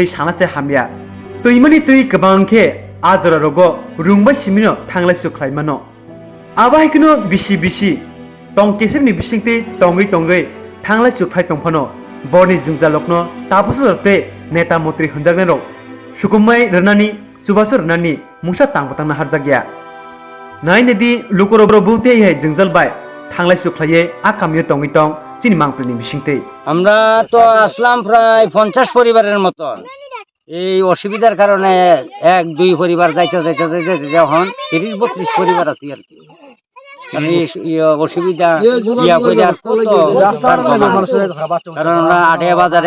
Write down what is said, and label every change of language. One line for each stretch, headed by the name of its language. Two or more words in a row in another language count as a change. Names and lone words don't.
Kok Borok: sanase hamya tuimani tui gobang khe ajora rogo rungbai simino thanglai suklai mano abaikino bisi tong kesibni bisingte tongai thanglai suklai tongphano borni jingjalokno tapusorte Neta Motri Hunjagnero Sukumai Renani Subasu Renani Musa Tangpatang Harjagya Nainedi Lukorobro Bute Jingjal Bai Tanglai Suklaye Akamyo Tongitong Chini Mangpini Bishingte
Bangla: আমরা তো আসলাম প্রায় 50 পরিবারের মতন এই অসুবিধার কারণে এক দুই পরিবার যাইতে যখন 30-32 পরিবার আছে আর কি অসুবিধা কারণ আমরা আটে বাজারে